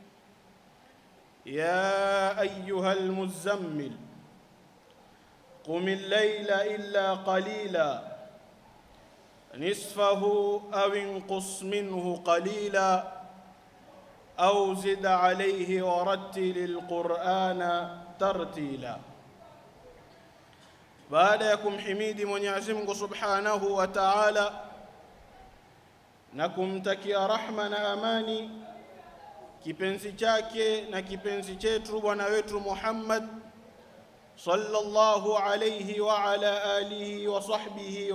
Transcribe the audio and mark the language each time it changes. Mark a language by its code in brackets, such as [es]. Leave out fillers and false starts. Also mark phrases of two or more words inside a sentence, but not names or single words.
[ar] يا أيها المزمل قم الليل إلا قليلا نصفه أو انقص منه قليلا أو زد عليه ورتل القرآن ترتيلا. [sw] Baada ya kumhimidi Mwenyezi Mungu [ar] سبحانه وتعالى [sw] na kumtakia rahma na amani kipenzi chake na kipenzi chetu bwana wetu [ar] Muhammad صلى الله عليه وعلى آله وصحبه